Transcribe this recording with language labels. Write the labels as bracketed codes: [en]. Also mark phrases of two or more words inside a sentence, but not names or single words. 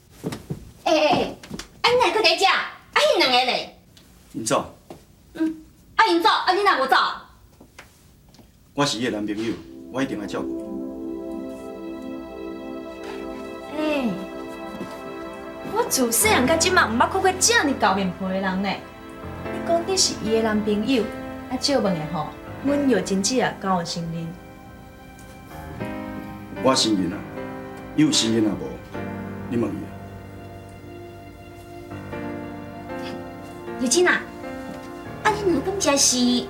[nan] 啊，你哪搁在遮？啊，迄两个咧？因走，啊，因走，啊，你哪无走？我是伊的男朋友，我一定会照顾伊。我自细汉到即马，毋捌看过这尔厚面皮的人呢。你讲你是伊的男朋友，啊，借问的吼，阮玉珍姐啊，敢有承认？我承认啊，伊有承认啊无？你问伊啊。玉珍啊，啊，你两敢真是？